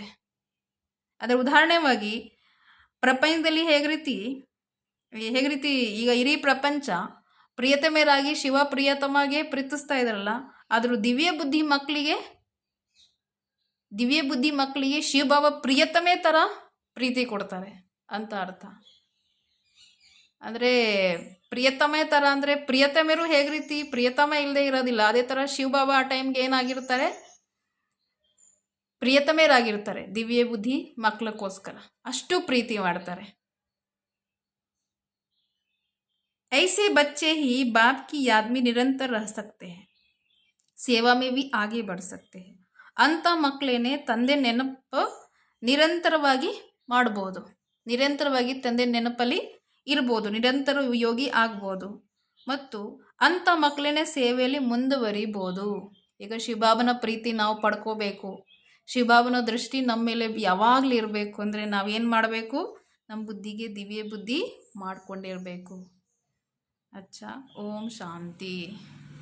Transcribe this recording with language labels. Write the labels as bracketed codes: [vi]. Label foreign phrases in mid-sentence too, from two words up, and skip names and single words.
[kn] ಅದರ ಉದಾಹರಣೆವಾಗಿ ಪ್ರಪಂಚದಲ್ಲಿ ಹೇಗೆ ರೀತಿ ಈಗ ಇಡೀ ಪ್ರಪಂಚ ಪ್ರಿಯತಮೆಯರಾಗಿ ಶಿವ ಪ್ರಿಯತಮಾಗೆ ಪ್ರೀತಿಸ್ತಾ ಇದ್ದಾರಲ್ಲ, ಆದರೂ ದಿವ್ಯ ಬುದ್ಧಿ ಮಕ್ಕಳಿಗೆ ಶಿವಬಾಬ ಪ್ರಿಯತಮೆ ಥರ ಪ್ರೀತಿ ಕೊಡ್ತಾರೆ ಅಂತ ಅರ್ಥ. ಅಂದರೆ ಪ್ರಿಯತಮೆ ಥರ ಅಂದರೆ ಪ್ರಿಯತಮೆರು ಹೇಗೆ ರೀತಿ ಪ್ರಿಯತಮ ಇಲ್ಲದೆ ಇರೋದಿಲ್ಲ, ಅದೇ ಥರ ಶಿವಬಾಬಾ ಆ ಟೈಮ್ಗೆ ಏನಾಗಿರ್ತಾರೆ, ಪ್ರಿಯತಮೆಯರಾಗಿರ್ತಾರೆ. ದಿವ್ಯ ಬುದ್ಧಿ ಮಕ್ಕಳಕ್ಕೋಸ್ಕರ ಅಷ್ಟು ಪ್ರೀತಿ ಮಾಡ್ತಾರೆ. [hi] ऐसे बच्चे ही बाप की याद में निरंतर रह सकते हैं, सेवा में भी आगे बढ़ सकते हैं. [kn] ಅಂಥ ಮಕ್ಕಳೇನೆ ತಂದೆ ನೆನಪು ನಿರಂತರವಾಗಿ ಮಾಡ್ಬೋದು, ನಿರಂತರವಾಗಿ ತಂದೆ ನೆನಪಲ್ಲಿ ಇರ್ಬೋದು, ನಿರಂತರ ಯೋಗಿ ಆಗ್ಬೋದು, ಮತ್ತು ಅಂಥ ಮಕ್ಕಳೇನೆ ಸೇವೆಯಲ್ಲಿ ಮುಂದುವರಿಬೋದು. ಈಗ ಶಿವಬಾಬನ ಪ್ರೀತಿ ನಾವು ಪಡ್ಕೋಬೇಕು, ಶಿವಬಾಬನ ದೃಷ್ಟಿ ನಮ್ಮ ಮೇಲೆ ಯಾವಾಗಲೂ ಇರಬೇಕು ಅಂದರೆ ನಾವೇನು ಮಾಡಬೇಕು? ನಮ್ಮ ಬುದ್ಧಿಗೆ ದಿವ್ಯ ಬುದ್ಧಿ ಮಾಡ್ಕೊಂಡಿರಬೇಕು. [hi] अच्छा, ओम शांति।